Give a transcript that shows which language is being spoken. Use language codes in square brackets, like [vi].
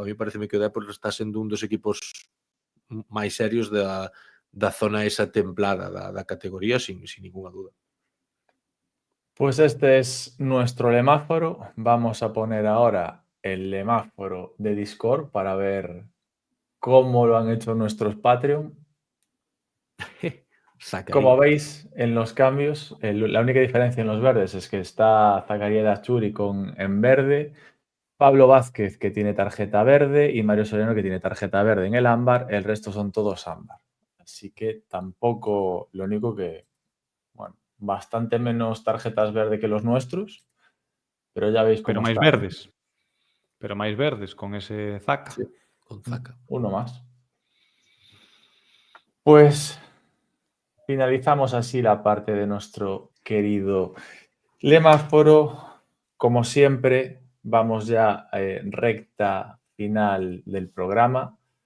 [gl] A mí pareceme que o Depor está sendo un dos equipos máis serios da zona esa templada da categoría, [es] sin ninguna duda. Pues este es nuestro lemáforo. Vamos a poner ahora el lemáforo de Discord para ver cómo lo han hecho nuestros Patreon. Como veis en los cambios, la única diferencia en los verdes es que está Zacarías Dachuri en verde, Pablo Vázquez que tiene tarjeta verde y Mario Soriano que tiene tarjeta verde en el ámbar. El resto son todos ámbar. Así que tampoco, lo único que, bueno, bastante menos tarjetas verde que los nuestros, pero ya veis cómo [gl] Pero máis [es] está. [gl] verdes. Pero máis verdes con ese Zaka. [es] Sí. Con Zaka. Uno más. Pues finalizamos así la parte de nuestro querido lemáforo. Como siempre, vamos ya recta final del programa.